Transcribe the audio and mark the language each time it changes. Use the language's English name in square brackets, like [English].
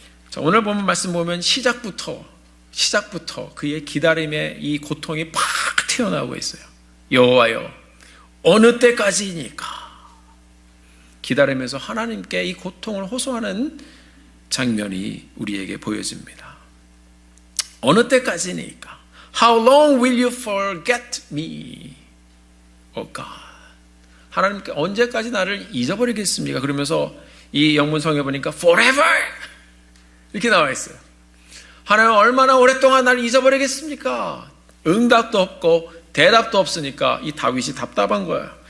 [Korean] 자, 오늘 보면 말씀 보면 시작부터 그의 기다림의 이 고통이 팍 튀어나오고 있어요. 여호와여 어느 때까지이니까 기다리면서 하나님께 이 고통을 호소하는 장면이 우리에게 보여집니다. 어느 때까지니까 [English] How long will you forget me? Oh God. [Korean] 하나님께 언제까지 나를 잊어버리겠습니까? 그러면서 이 영문성에 보니까 forever 이렇게 나와 있어요. 하나님 얼마나 오랫동안 나를 잊어버리겠습니까? 응답도 없고 대답도 없으니까 이 다윗이 답답한 거예요.